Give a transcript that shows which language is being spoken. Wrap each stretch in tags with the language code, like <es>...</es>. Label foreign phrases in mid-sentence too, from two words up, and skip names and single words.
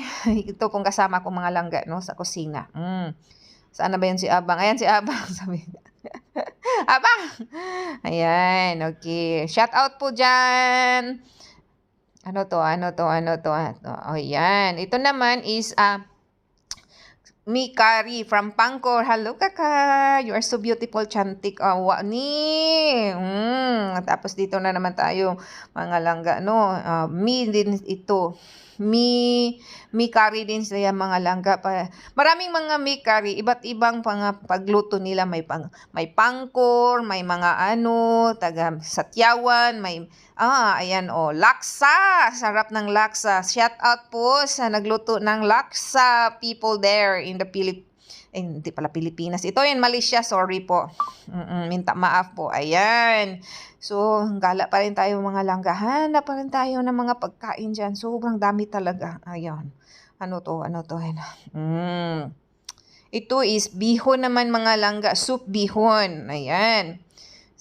<tl>Ito kung kasama ko mga langga no sa kusina. Saan na ba yan si Abang? Ayan si Abang sabi. Abang! Ayan, okay. Shout out po dyan. Ano to? Oh, yan. Ito naman is Mikari from Pangkor. Hello, kaka.</tl> <en>You are so beautiful, chantik. Ni.</en> <tl>Tapos dito na naman tayo, mga langga, no? Mi din ito. Mi curry din sila mga langga. Maraming mga mi curry. Iba't ibang pagluto nila. May pangkor, may mga taga Satyawan, may ayan laksa. Sarap ng laksa. Shout out po sa nagluto ng laksa</tl> <en>people there in the</en> <tl>hindi pala Pilipinas. Ito in Malaysia, sorry po.</tl> <ms>Minta maaf</ms> <tl>po. Ayan. So, gala pa rin tayo mga langga. Hanap pa rin tayo ng mga pagkain dyan. Sobrang dami talaga. Ayan. Ano to? Ito is bihon naman mga langga. Soup bihon. Ayan.</tl>